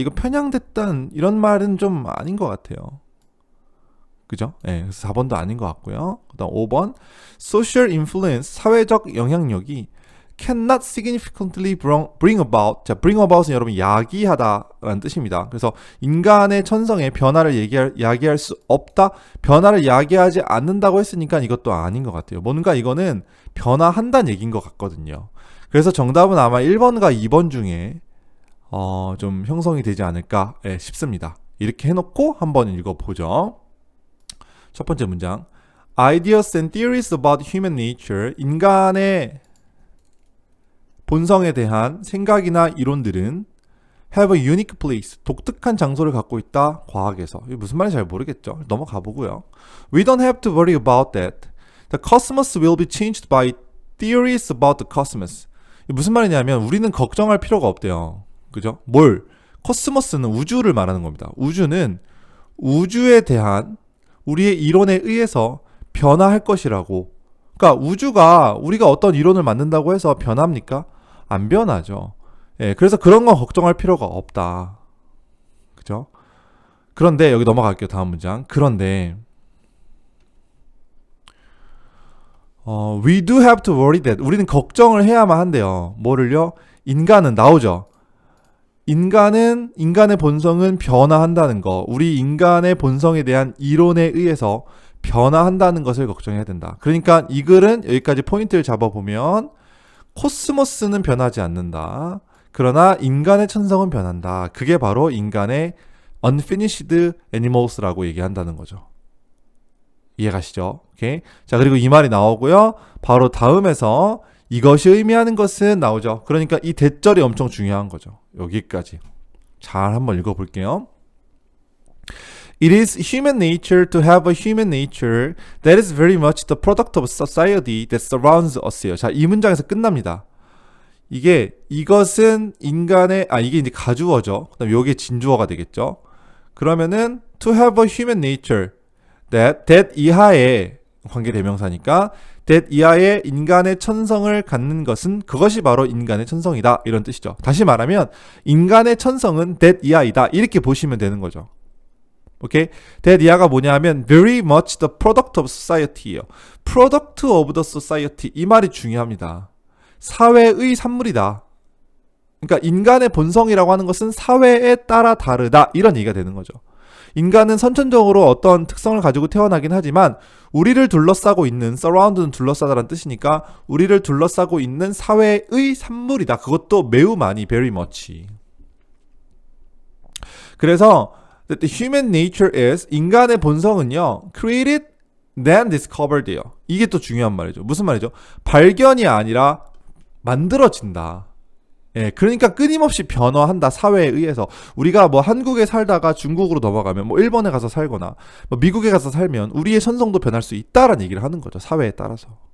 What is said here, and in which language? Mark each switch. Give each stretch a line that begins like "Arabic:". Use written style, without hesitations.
Korean: 이거 편향됐다는 이런 말은 좀 아닌 것 같아요. 그죠? 네, 그래서 4번도 아닌 것 같고요. 그 다음 5번
English: social influence,
Korean: 사회적 영향력이
English: cannot significantly bring about.
Korean: 자, bring about은 여러분 야기하다라는 뜻입니다. 그래서 인간의 천성에 변화를 야기할 수 없다, 변화를 야기하지 않는다고 했으니까 이것도 아닌 것 같아요. 뭔가 이거는 변화한다는 얘기인 것 같거든요. 그래서 정답은 아마 1번과 2번 중에 좀 형성이 되지 않을까 싶습니다. 이렇게 해놓고 한번 읽어보죠. 첫 번째 문장,
English: Ideas and theories about human nature,
Korean: 인간의 본성에 대한 생각이나 이론들은
English: have a unique place,
Korean: 독특한 장소를 갖고 있다, 과학에서. 이게 무슨 말인지 잘 모르겠죠. 넘어가 보고요.
English: We don't have to worry about that. The cosmos will be changed by theories about the cosmos.
Korean: 이게 무슨 말이냐면 우리는 걱정할 필요가 없대요. 그죠? 뭘? 코스모스는 우주를 말하는 겁니다. 우주는 우주에 대한 우리의 이론에 의해서 변화할 것이라고. 그러니까 우주가 우리가 어떤 이론을 만든다고 해서 변합니까? 안 변하죠. 예, 그래서 그런 건 걱정할 필요가 없다. 그죠? 그런데 여기 넘어갈게요. 다음 문장.
English: 그런데 we do have to worry that,
Korean: 우리는 걱정을 해야만 한대요. 뭐를요? 인간은 나오죠. 인간의 본성은 변화한다는 거, 우리 인간의 본성에 대한 이론에 의해서 변화한다는 것을 걱정해야 된다. 그러니까 이 글은 여기까지 포인트를 잡아보면 코스모스는 변하지 않는다. 그러나 인간의 천성은 변한다. 그게 바로 인간의
English: unfinished animals
Korean: 라고 얘기한다는 거죠. 이해가시죠? 오케이. 자, 그리고 이 말이 나오고요. 바로 다음에서 이것이 의미하는 것은 나오죠. 그러니까 이 대절이 엄청 중요한 거죠. 여기까지. 잘 한번 읽어볼게요.
English: It is human nature to have a human nature that is very much the product of society that surrounds us
Korean: 예요. 자, 이 문장에서 끝납니다. 이것은 인간의, 이게 이제 가주어죠. 그다음 요게 진주어가 되겠죠. 그러면은
English: to have a human nature,
Korean: that 이하의 관계대명사니까 that 이하의 인간의 천성을 갖는 것은, 그것이 바로 인간의 천성이다, 이런 뜻이죠. 다시 말하면 인간의 천성은 that 이하이다, 이렇게 보시면 되는 거죠. 오케이? that 이하가 뭐냐 하면
English: very much the product of society
Korean: 예요.
English: product of the society,
Korean: 이 말이 중요합니다. 사회의 산물이다. 그러니까 인간의 본성이라고 하는 것은 사회에 따라 다르다, 이런 얘기가 되는 거죠. 인간은 선천적으로 어떤 특성을 가지고 태어나긴 하지만 우리를 둘러싸고 있는 surround는 둘러싸다라는 뜻이니까 우리를 둘러싸고 있는 사회의 산물이다. 그것도 매우 많이
English: very much.
Korean: 그래서
English: the human nature is
Korean: 인간의 본성은요
English: created then discovered
Korean: 예요. 이게 또 중요한 말이죠. 무슨 말이죠? 발견이 아니라 만들어진다. 예, 그러니까 끊임없이 변화한다. 사회에 의해서. 우리가 뭐 한국에 살다가 중국으로 넘어가면 뭐 일본에 가서 살거나 뭐 미국에 가서 살면 우리의 선성도 변할 수 있다라는 얘기를 하는 거죠. 사회에 따라서.